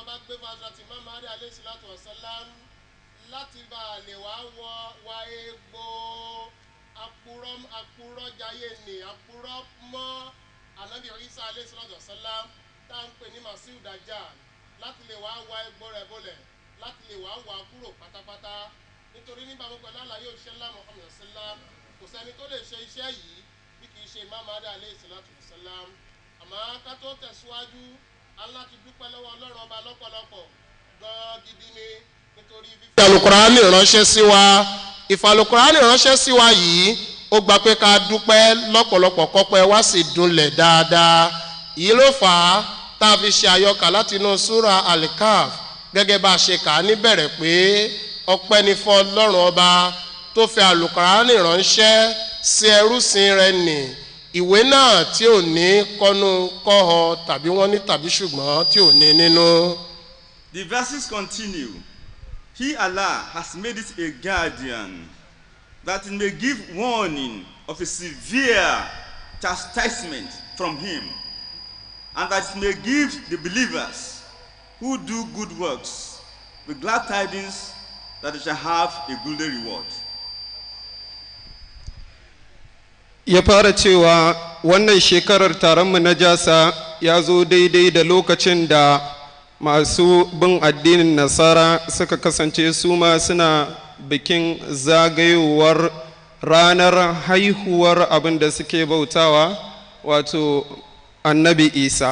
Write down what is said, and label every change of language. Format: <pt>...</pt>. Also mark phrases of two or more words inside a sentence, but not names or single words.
<yo>bá gbé fún Hazrat Imam Mahdi</yo> <ar>عليه الصلاة والسلام</ar> <yo>láti bá lè wá egbò àpúrọ́jayé ni àpúrọ́ mọ́ Ànábì Isa</yo> <ar>عليه الصلاة والسلام</ar> <yo>tá ń pè ní Masih Dajjal láti lè wá egbò rẹ̀ bolẹ̀ láti lè wá kúrò pátápátá nítorí níbàámu pẹ̀lú àlàyé òṣìṣẹ́ ńlá Muhammad sallam kò sẹ́ni tó lè ṣe iṣẹ́ yìí bí kì í ṣe Imam Mahdi</yo> <ar>عليه الصلاة والسلام.</ar> <yo>Àmọ́ ká tó tẹ̀síwájú aláti dúpẹ́ lọ́wọ́ Ọlọ́run ọba lọ́pọ̀lọpọ̀ gan gidi ni nítorí fífi àlùkùránì ránṣẹ́ sí wa. Ìfàlùkùránì ránṣẹ́ sí wa yìí ó gbà pé ká dúpẹ́ lọ́pọ̀lọpọ̀ kọ́pẹ́ wá sì dunlẹ̀ dáadáa. Èyí ló fà á tá a fi ṣe àyọkà láti inú súra Al-Kahf gẹ́gẹ́ bá a ṣe kà á níbẹ̀rẹ̀ pé ọpẹ́ ni fún Ọlọ́run ọba tó fi àlùkùránì ránṣẹ́ sí ẹrúsìn rẹ̀ nì. Ìwé náà tí ò ní kọ́nu kọ́họ tàbí wọ́n ní tàbí ṣùgbọ́n tí ò ní nínú.</yo> <en>The verses continue. He, Allah, has made it a guardian that it may give warning of a severe chastisement from him, and that it may give the believers who do good works with glad tidings that they shall have a goodly reward.</en> <ha>Ya fara cewa wannan shekarar taronmu na JALSA ya zo daidai da lokacin da masu bin addinin Nasara suka kasance su ma suna bikin zagayowar ranar haihuwar abin da suke bautawa wato Annabi Isa.</ha>